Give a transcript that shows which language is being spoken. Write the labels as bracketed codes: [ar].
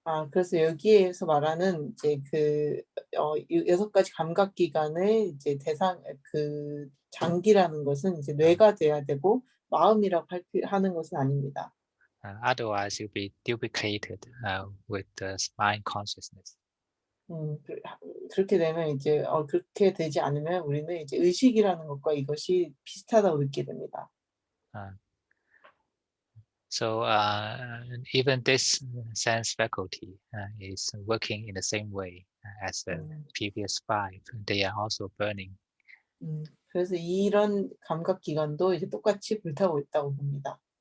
[ko] 그래서 여기에서 말하는 이제 그 6가지 감각 기관의 이제 그 장기라는 것은 이제 뇌가 돼야 되고 마음이라고 하는 것은 아닙니다. [en] Otherwise, you'll be duplicated with the mind consciousness. [ko] 그렇게 되면 이제 그렇게 되지 않으면 우리는 이제 의식이라는 것과 이것이 비슷하다고 느끼게 됩니다. [en] So even this sense faculty is working in the same way as the previous five. They are also burning. [ko] 그래서 이런 감각 기관도 이제 똑같이 불타고 있다고 봅니다.